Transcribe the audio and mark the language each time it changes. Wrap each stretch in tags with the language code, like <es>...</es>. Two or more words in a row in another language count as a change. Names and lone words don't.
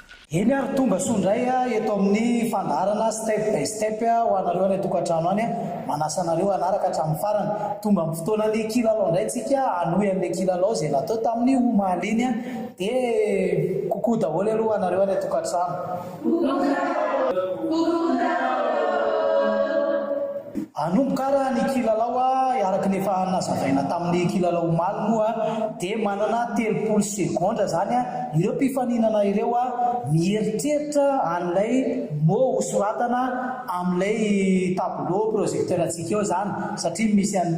<mg>eny ary tomba sondray eto amin'ny fandarana</mg> <en>step by step</en> <mg>ho anareo any tokantrano any manasa anareo anaraka hatramin'ny farany. Tomba amin'ny fotoanan'ny kilalao indray tsika anohy amin'ilay kilalao izay natao tamin'ny omaly iny dia kokoa daholo aloha anareo any tokantrano. Anomboka ara ny kilalao araka ny efa nazavaina tamin'ny kilalao omaly moa dia manana 30 sekondra zany ireo mpifaninana ireo mieritreritra an'ilay mot hosoratana amin'ilay</mg> <fr>tableau projecteur</fr> <mg>antsika eo zany satria misy</mg>